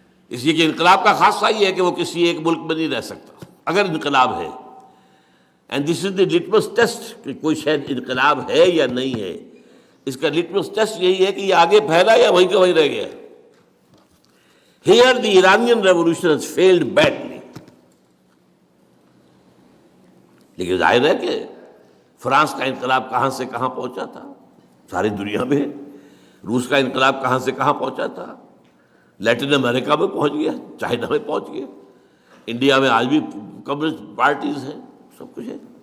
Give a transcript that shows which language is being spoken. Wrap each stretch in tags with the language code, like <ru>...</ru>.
<ur>اس لیے کہ انقلاب کا خاصہ یہ ہے کہ وہ کسی ایک ملک میں نہیں رہ سکتا اگر انقلاب ہے.</ur> <en>and this is the litmus test</en> <ur>کہ کوئی شاید انقلاب ہے یا نہیں ہے. اس کا لٹمس ٹیسٹ یہی ہے کہ یہ آگے پھیلا یا وہیں کا وہیں رہ گیا.</ur> <en>Here the Iranian revolution has failed badly.</en> <ur>لیکن ظاہر ہے کہ فرانس کا انقلاب کہاں سے کہاں پہنچا تھا، ساری دنیا میں. روس کا انقلاب کہاں سے کہاں پہنچا تھا، لیٹن امریکہ میں پہنچ گیا، چائنا میں پہنچ گیا، انڈیا میں آج بھی کمیونسٹ پارٹیز ہیں، سب کچھ ہے.</ur>